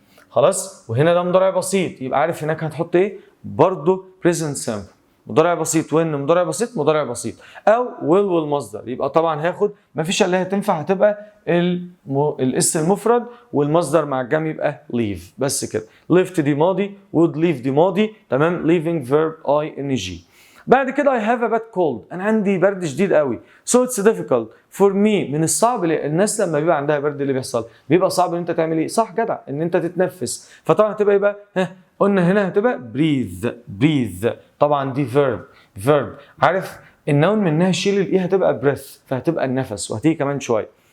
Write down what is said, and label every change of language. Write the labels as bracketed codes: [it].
[ar] خلاص وهنا ده مضارع بسيط يبقى عارف هناك هتحط ايه؟ برضه [en] present simple. [ar] مضارع بسيط when مضارع بسيط مضارع بسيط او will والمصدر يبقى طبعا هاخد مفيش الا هتنفع هتبقى الاس المفرد والمصدر مع الجمع يبقى leave بس كده. left دي ماضي would leave دي ماضي تمام. [en] leaving verb ing. [ar] بعد كده [en] I have a bad cold [ar] انا عندي برد شديد قوي [en] so it's difficult for me. [ar] من الصعب الناس لما بيبقى عندها برد اللي بيحصل بيبقى صعب ان انت تعمل ايه؟ صح جدع ان انت تتنفس. فطبعا هتبقى ايه بقى؟ قلنا هنا هتبقى breathe طبعا دي verb. عارف النون منها شيل الايه هتبقى breath فهتبقى النفس وهتيجي كمان شويه.